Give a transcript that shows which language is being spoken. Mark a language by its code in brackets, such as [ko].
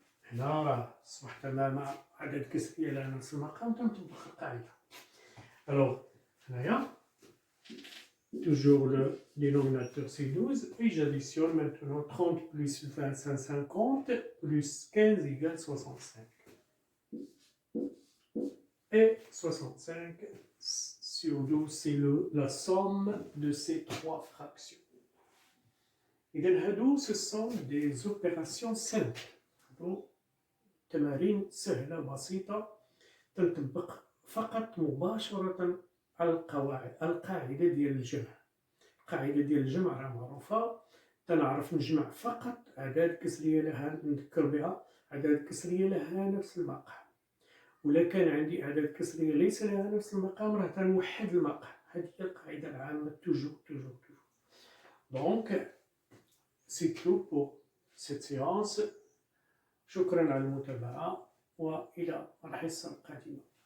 [ar] هنا أصبحت أمام عدد كسري على نفس المقام تنطبق القاعدة. [fr] Alors, هنايا toujours le dénominateur c'est 12 et j'additionne maintenant 30 plus 25, 50 plus 15 égale 65. Et 65 sur 12 c'est la somme de ces 3 fractions. [ar] إذن هادو [fr] ce sont des opérations simples. [ar] تمارين سهلة بسيطة تنطبق فقط مباشرة على القواعد. القاعدة ديال الجمع. القاعدة ديال الجمع راه معروفة. تنعرف نجمع فقط أعداد كسرية لها نذكر بها أعداد كسرية لها نفس المقام. ولا كان عندي أعداد كسرية ليس لها نفس المقام راه تنوحد المقام. هذه هي القاعدة العامة toujours. [fr] Donc c'est tout pour cette séance. [ar] شكرا على المتابعة وإلى الحصة القادمة.